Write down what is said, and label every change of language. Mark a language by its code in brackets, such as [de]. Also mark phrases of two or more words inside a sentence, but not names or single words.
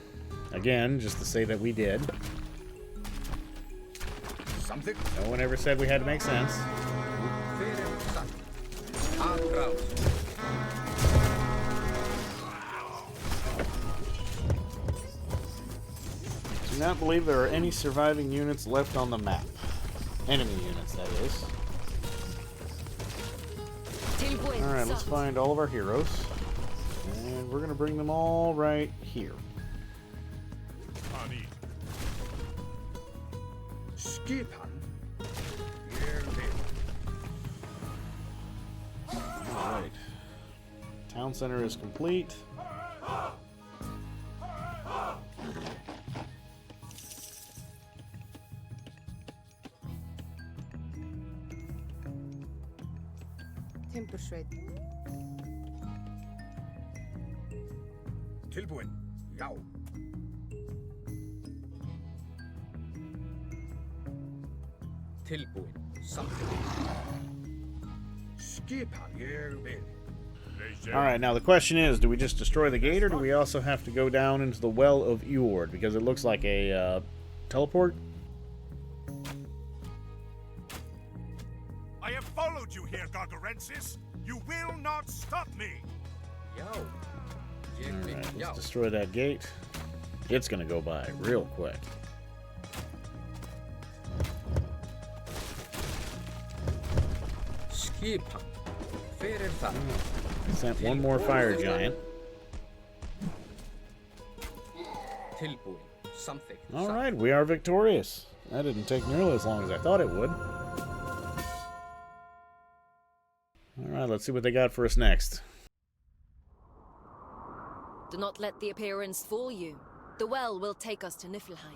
[en] Again, just to say that we did. [is] Samþykkt. [en] No one ever said we had to make sense. [is] Hver satt? Atrás. [en] Do not believe there are any surviving units left on the map. Enemy units, that is. Alright, let's find all of our heroes. And we're going to bring them all right here. Ani. [is] Skipan. Ég vil. [en] Alright. Town center is complete. [is] Timbursveit. Tilbúin. Já. Tilbúin. Samþykkt. Skipan. Ég vil. [en] Alright, now the question is, do we just destroy the gate, or do we also have to go down into the Well of Eord? Because it looks like a teleport. I have followed you here, Gargarensis. You will not stop me. [is] Já. Ég vil. [en] Alright, [is] Já. [en] let's destroy that gate. It's gonna go by real quick. [is] Skipan. Hver þar? [en] Sent one more fire giant. [is] Tilbúin. Samþykkt. [en] Alright, we are victorious. That didn't take nearly as long as I thought it would. Alright, let's see what they got for us next. Do not let the appearance fool you. The well will take us to Niflheim.